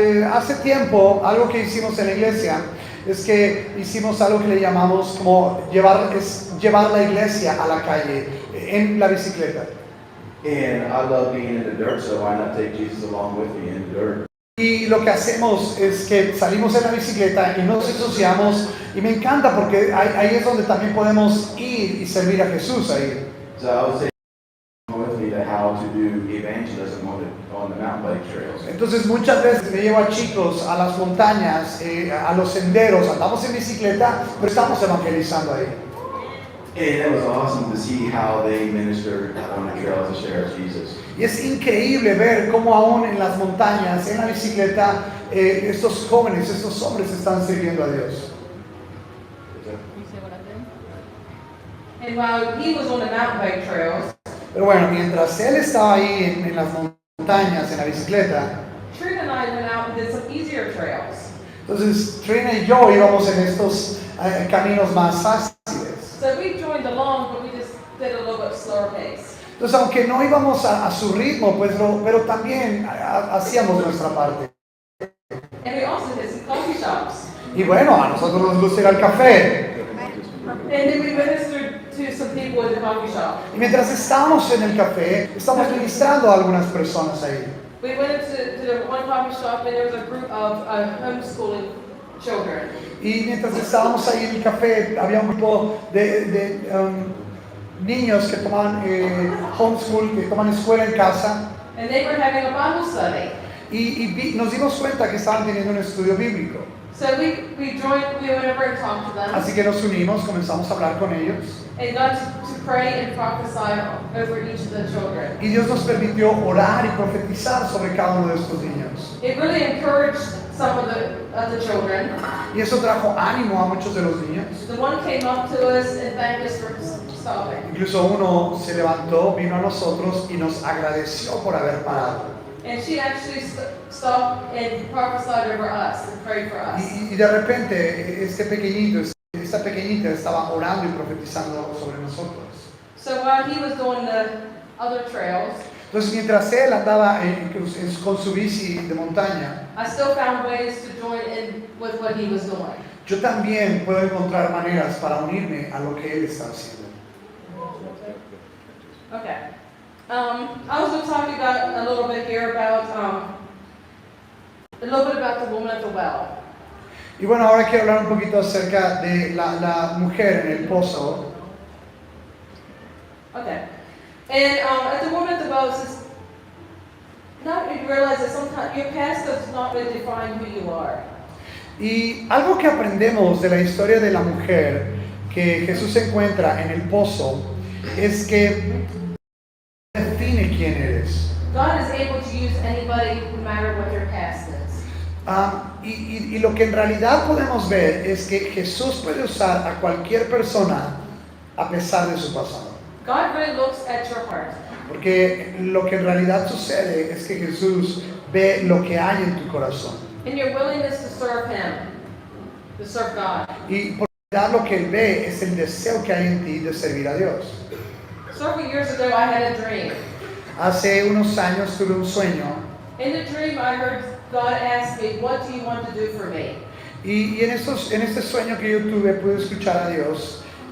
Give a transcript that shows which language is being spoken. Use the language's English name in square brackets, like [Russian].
[Spanish] Hace tiempo, algo que hicimos en la iglesia es que hicimos algo que le llamamos como llevar la iglesia a la calle en la bicicleta. [English] And I love being in the dirt, so why not take Jesus along with me in the dirt? [Spanish] Y lo que hacemos es que salimos en la bicicleta y nos ensuciamos, y me encanta porque ahí es donde también podemos ir y servir a Jesús ahí. [English] So I would say with me to how to do evangelism on the mountain bike trails. [Spanish] Entonces muchas veces me llevo a chicos a las montañas, a los senderos, andamos en bicicleta, pero estamos evangelizando ahí. [English] And it was awesome to see how they ministered on the trails to share Jesus. [Spanish] Y es increíble ver cómo aún en las montañas, en la bicicleta, estos jóvenes, estos hombres están sirviendo a Dios. [English] And while he was on the mountain bike trails, [Spanish] Pero bueno, mientras él estaba ahí en las montañas, en la bicicleta, [English] Trina and I went out and did some easier trails. [Spanish] entonces Trina y yo íbamos en estos caminos más fáciles. [English] So we joined along, but we just did a little bit slower pace. [Spanish] Entonces, aunque no íbamos a su ritmo, pues, pero también hacíamos nuestra parte. [English] And we also did some coffee shops. [Spanish] Y bueno, a nosotros nos gusta ir al café. [English] And then we ministered to some people in the coffee shop. [Spanish] Y mientras estábamos en el café, estábamos ministrando a algunas personas ahí. [English] We went into the one coffee shop and there was a group of homeschooling children. [Spanish] Y mientras estábamos ahí en el café, había un grupo de niños que tomaban homeschool, que toman escuela en casa. [English] And they were having a Bible study. [Spanish] Y nos dimos cuenta que estaban teniendo un estudio bíblico. [English] So we joined, we went over and talked to them. [Spanish] Así que nos unimos, comenzamos a hablar con ellos. [English] And got to pray and prophesy over each of the children. [Spanish] Y Dios nos permitió orar y profetizar sobre cada uno de estos niños. [English] It really encouraged some of the of the children. [Spanish] Y eso trajo ánimo a muchos de los niños. [English] The one came up to us and thanked us for stopping. [Spanish] Incluso uno se levantó, vino a nosotros y nos agradeció por haber parado. [English] And she actually stopped and prophesied over us and prayed for us. [Spanish] Y de repente esta pequeñita estaba orando y profetizando sobre nosotros. [English] So while he was doing the other trails, [Spanish] Entonces mientras él andaba con su bici de montaña, [English] I still found ways to join in with what he was doing. [Spanish] yo también puedo encontrar maneras para unirme a lo que él está haciendo. [English] Okay. I was going to talk about a little bit here about a little bit about the woman at the well. [Spanish] Y bueno, ahora quiero hablar un poquito acerca de la mujer en el pozo. [English] Okay. And at the woman at the well, it says, now you realize that sometimes your past does not really define who you are. [Spanish] Y algo que aprendemos de la historia de la mujer que Jesús encuentra en el pozo es que define quién eres. [English] God is able to use anybody no matter what their past is. [Spanish] Y lo que en realidad podemos ver es que Jesús puede usar a cualquier persona a pesar de su pasado. [English] God really looks at your heart. [Spanish] Porque lo que en realidad sucede es que Jesús ve lo que hay en tu corazón. [English] And your willingness to serve Him, to serve God. [Spanish] Y por realidad lo que Él ve es el deseo que hay en ti de servir a Dios. [English] Several years ago, I had a dream. [Spanish] Hace unos años tuve un sueño [English] In the dream, I heard God ask me, "What do you want to do for me?" [Spanish] y en este sueño que yo tuve pude escuchar a Dios.